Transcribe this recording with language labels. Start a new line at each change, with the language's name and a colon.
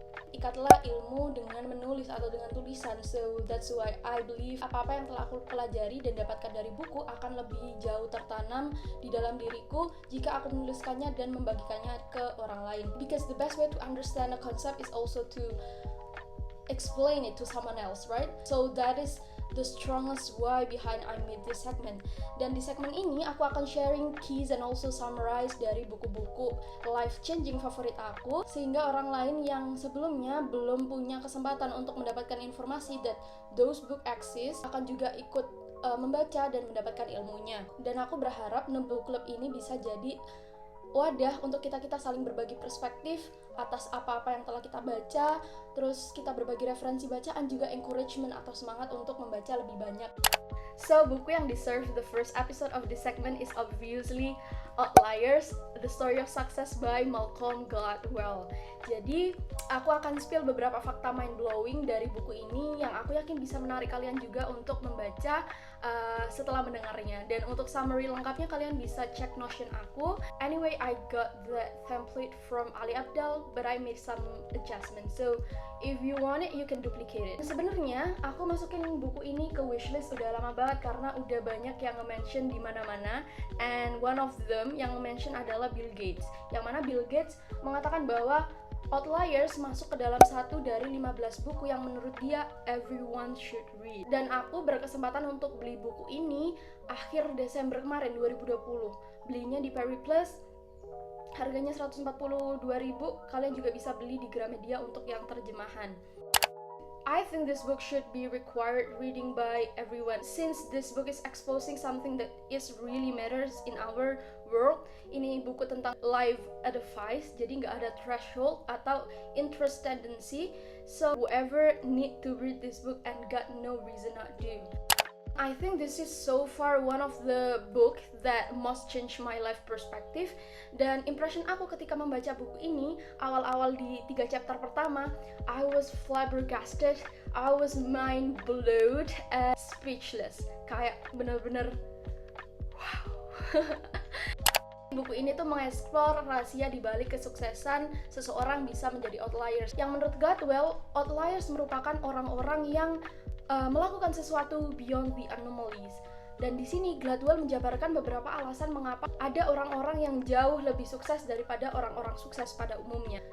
Indonesian: Ikatlah ilmu dengan menulis atau dengan tulisan.
English: So that's why I believe
Indonesian: apa-apa yang telah aku pelajari dan dapatkan dari buku akan lebih jauh tertanam di dalam diriku jika aku menuliskannya dan membagikannya ke orang lain.
English: Because the best way to understand a concept is also to explain it to someone else, right? So that is the strongest why behind I made this segment.
Indonesian: Dan di segmen ini aku akan
English: sharing keys and also summarize
Indonesian: dari buku-buku life changing favorit aku, sehingga orang lain yang sebelumnya belum punya kesempatan untuk mendapatkan informasi
English: that those book exist
Indonesian: akan juga ikut membaca dan mendapatkan ilmunya. Dan aku berharap Noob Book Club ini bisa jadi wadah untuk kita saling berbagi perspektif atas apa-apa yang telah kita baca, terus kita berbagi referensi bacaan, juga encouragement atau semangat untuk membaca lebih banyak.
English: So,
Indonesian: buku yang
English: deserve the first episode of this segment is obviously Outliers, The Story of Success by Malcolm Gladwell.
Indonesian: Jadi, aku akan spill beberapa fakta mind-blowing dari buku ini yang aku yakin bisa menarik kalian juga untuk membaca setelah mendengarnya. Dan untuk summary lengkapnya kalian bisa cek Notion aku.
English: Anyway, I got the template from Ali Abdaal, but I made some adjustments. So, if you want it, you can duplicate it.
Indonesian: Sebenarnya, aku masukin buku ini ke wishlist udah lama banget karena udah banyak yang nge-mention di mana-mana.
English: And one of them
Indonesian: yang nge-mention adalah Bill Gates. Yang mana Bill Gates mengatakan bahwa Outliers masuk ke dalam satu dari 15 buku yang menurut dia
English: everyone should read.
Indonesian: Dan aku berkesempatan untuk beli buku ini akhir Desember kemarin 2020. Belinya di Perry Plus. Harganya 142.000. Kalian juga bisa beli di Gramedia untuk yang terjemahan.
English: I think this book should be required reading by everyone since this book is exposing something that is really matters in our world.
Indonesian: Ini buku tentang life advice, jadi nggak ada threshold atau interest tendency.
English: So whoever need to read this book and got no reason not to. I think this is so far one of the book that most change my life perspective.
Indonesian: Dan impression aku ketika membaca buku ini, awal-awal di 3 chapter pertama,
English: I was flabbergasted, I was mind blown, and speechless.
Indonesian: Kayak bener-bener wow. Buku ini tuh mengeksplor rahasia di balik kesuksesan seseorang bisa menjadi outliers. Yang menurut Gladwell, outliers merupakan orang-orang yang melakukan sesuatu
English: beyond the anomalies.
Indonesian: Dan di sini Gladwell menjabarkan beberapa alasan mengapa ada orang-orang yang jauh lebih sukses daripada orang-orang sukses pada umumnya.